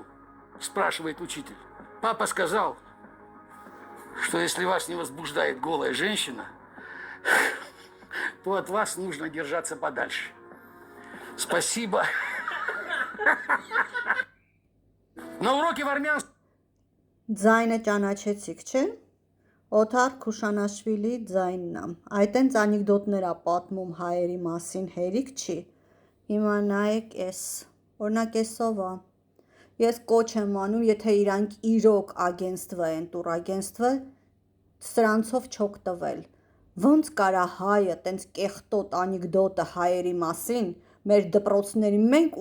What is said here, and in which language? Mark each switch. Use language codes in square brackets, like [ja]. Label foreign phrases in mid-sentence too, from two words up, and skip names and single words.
[ru] Спрашивает учитель. Папа сказал, что если вас не возбуждает голая женщина, то от вас нужно держаться подальше. Спасибо. На уроке в армянском... [hy] Ձայնը ճանաչեցիք, չէ՞։ Օթար Քուշանաշվիլի ձայնն է։ Այդտենց անեկդոտներ է պատմում հայերի մասին, հերիք չի։ Հիմա նայեք էս, օրինակ էսով է։ Ես կոչ եմ անում, եթե իրանք իրոք ագենստվա են, տուրագենստվա, սրանցով չօգտվել։ Ոնց կարա հայը տենց կեղտոտ անեկդոտը հայերի մասին, մեր դպրոցների մենք